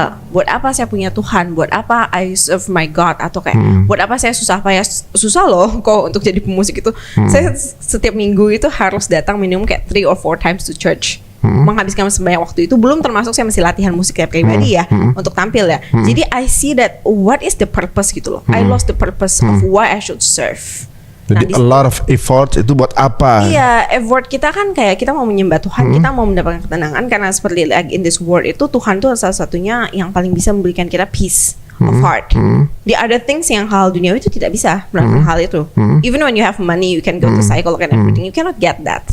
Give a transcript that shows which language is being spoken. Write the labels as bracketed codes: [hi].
[id] Buat apa saya punya Tuhan? Buat apa [en] I serve my God? [id] Atau kayak buat apa saya susah loh kok untuk jadi pemusik itu. Saya setiap minggu itu harus datang minimum kayak [en] 3 or 4 times to church. [id] Menghabiskan sebanyak waktu itu belum termasuk saya masih latihan musiknya pribadi ya untuk tampil ya. [en] Jadi I see that what is the purpose [id] gitu loh. [en] I lost the purpose of why I should serve. [id] Jadi [en] a lot of effort [id] itu buat apa? Iya, effort kita kan kayak kita mau menyembah Tuhan, kita mau mendapatkan ketenangan karena seperti [en] like in this world [id] itu Tuhan tuh salah satunya yang paling bisa memberikan kita [en] peace of heart. The other things [id] yang hal duniawi itu tidak bisa melakukan hal itu. [en] Even when you have money, you can go to psycholog and everything, you cannot get that.